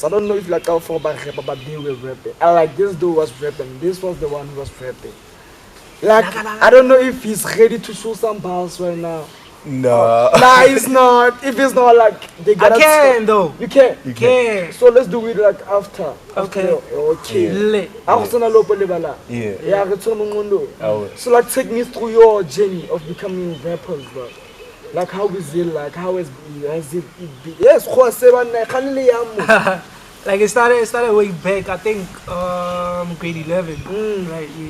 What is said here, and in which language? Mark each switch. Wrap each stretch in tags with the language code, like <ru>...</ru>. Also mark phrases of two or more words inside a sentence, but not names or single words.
<en>I don't know if like how far back rapper, but they were rapping. And like this dude was rapping. This was the one who was rapping. Like I don't know if he's ready to show some bars right now. Nah. Nah, he's not. If it's not like they gotta I can though. You can. Can. So let's do it like after. Okay. Okay. Lit. Ako sana lopo lebala. Yeah. Yeah, I told mundo. I will. So like take me through your journey of becoming rappers, bro. Like how is it like? How has it been? Yes, Like it started way back. I think grade 11. Right. Yeah.</en>